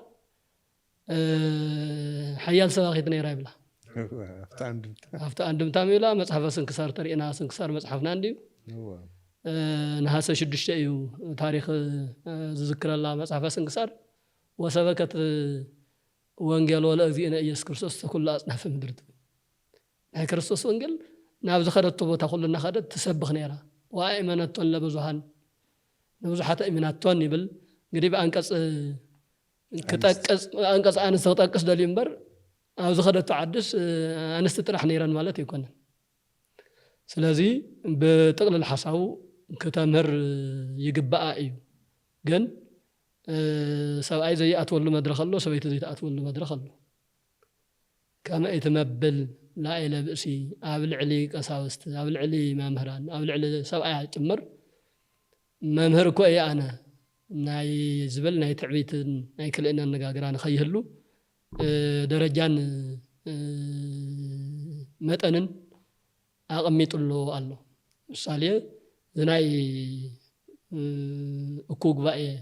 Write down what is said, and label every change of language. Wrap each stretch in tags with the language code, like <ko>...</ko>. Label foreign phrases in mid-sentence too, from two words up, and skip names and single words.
<ti>ሓያል ሰባኺት ነይራ ይብላ ኣብቲ ኣንድምታ ይብላ መፅሓፈ ስንክሳር ተርኢና ስንክሳር መፅሓፍና እንድዩ ነሃሰ 6 እዩ ታሪክ ዝዝክረላ መፅሓፈ ስንክሳር</ti> <gez>ወሰበከት ወንጌል ወለእግዚእነ ኢየሱስ ክርስቶስ ተኩሉ ኣጽናፈ ምድሪ</gez> <ti>ናይ ክርስቶስ ወንጌል ናብ ዝኸደቶ ቦታ ኩሉ እናኸደት ትሰብኽ ነይራ</ti> <gez>ወአእመነቶን ለብዙሃን</gez> <ti>ንብዙሓት እምናቶን ይብል</ti> <am>እንግዲህ በአንቀጽ</am> <gez>አንቀጽ አንስተ</gez> <ti>ክጠቅስ ደልዩ እምበር ኣብ ዝኸደቶ ዓድስ ኣንስቲ ጥራሕ ነይረን ማለት ኣይኮነን ስለዚ ብጥቕልል ሓሳቡ ክተምህር ይግባኣ እዩ ግን ሰብኣይ ዘይኣትወሉ መድረኽ ኣሎ ሰበይቲ ዘይተኣትወሉ መድረኽ ኣሎ</ti> <gez>ከመ እትመብል ላኢለ ብእሲ</gez> <ti>ኣብ ልዕሊ ቀሳውስቲ ኣብ ልዕሊ መምህራን ኣብ ልዕሊ ሰብኣይ ጭምር መምህር እኮ እየ ኣነ ናይ ዝብል ናይ ትዕቢትን ናይ ክልእና ኣነጋግራ ንኸይህሉ ደረጃን መጠንን ኣቐሚጡሉ ኣሎ ምሳሌ ዝናይ እኩ ጉባኤ</ti>